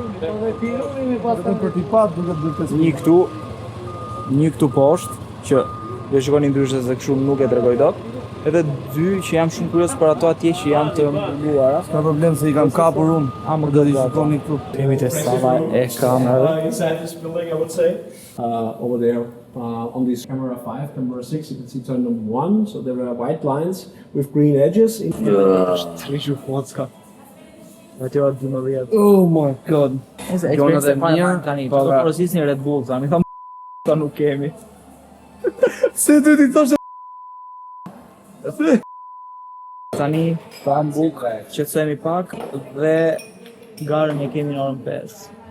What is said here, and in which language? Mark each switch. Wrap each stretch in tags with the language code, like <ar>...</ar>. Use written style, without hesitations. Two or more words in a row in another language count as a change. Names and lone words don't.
<sq>Një këtu poshtë që do shikoni ndryshe se kështu nuk e tregoj dot. Edhe 2 që jam shumë kurioz për ato atje që janë të mbuluara. Ka problem se I kam kapur unë. Do t'i shikoni këtu. Kemi te sala e kamerave.</sq> <en>Inside this building, I would say. Over there. On this camera 5, camera 6, you can see turn number 1. So there are white lines with green edges. Oh my god.</en> <sq>Eksperienca fare tani, po porosisni Red Bull, tani tham ta nuk kemi. Se ty ti thosh Tani pa mbuk, qetësohemi pak dhe garën e kemi në orën 5.</sq>